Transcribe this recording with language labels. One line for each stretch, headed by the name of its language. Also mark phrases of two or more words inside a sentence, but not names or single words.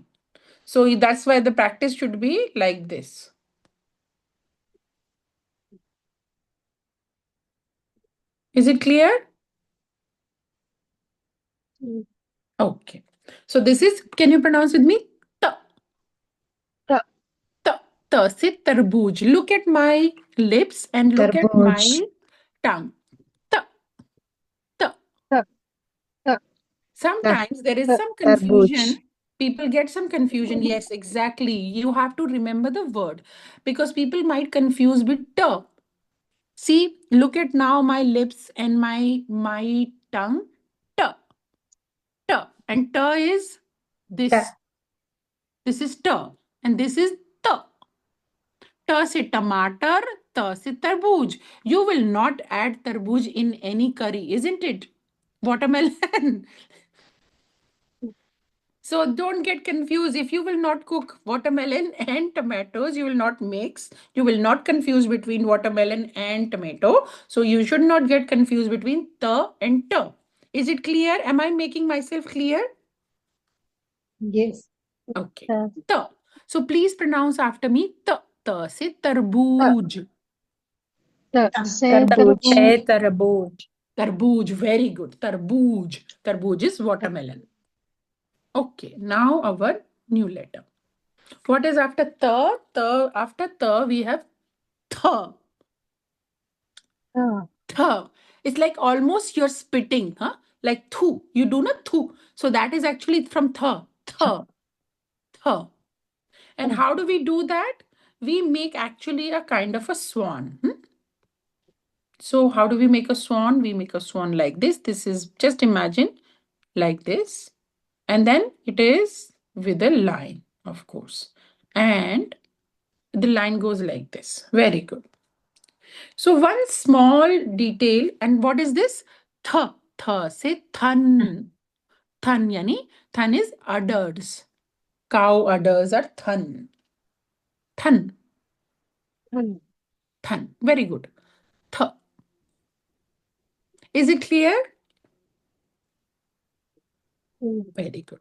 English: So that's why the practice should be like this. Is it clear? Okay. So this is, can you pronounce with me?
Hindi: Ta. Ta. Ta. Ta se tarbooj.
English: Look at my lips and look at my
Hindi: Tarbooj.
English: tongue.
Hindi: Ta. Ta. Ta. Ta.
English: Sometimes there is some
Hindi: Tarbooj.
English: confusion. People get some confusion. Yes, exactly. You have to remember the word because people might confuse with ta. See, look at now my lips and my tongue.
Hindi: Ta. Ta.
English: And ta is this.
Hindi: Ta.
English: This is ta. And this is ta.
Hindi: Ta se tomato, ta se tarbooj.
English: You will not add tarbooj in any curry, isn't it? Watermelon. So don't get confused. If you will not cook watermelon and tomatoes, you will not mix. You will not confuse between watermelon and tomato. So you should not get confused between ta and ta. Is it clear? Am I making myself clear? Yes. Okay. Ta. So please pronounce after me.
Hindi: Ta. Ta se tarbooj. Ta se Tarbooj. tarbooj. Tarbooj. Tarbooj.
English: Very good. Tarbooj. Tarbooj is watermelon. Okay. Now our new letter. What is after ta? Ta. After ta, we have tha.
Hindi: Ta. Tha.
English: It's like almost you're spitting, huh? Like thu. You do not thu. So that is actually from tha.
Hindi: Tha. Tha.
English: And how do we do that? We make actually a kind of a swan. So how do we make a swan? We make a swan like this. This is, just imagine, like this. And then it is with a line, of course. And the line goes like this. Very good. So one small detail, and what is this?
Hindi: Tha. Tha se than. Than yani,
English: than is udders. Cow udders are than. Than.
Hindi: Than.
English: Than. Very good. Tha. Is it clear? Very good.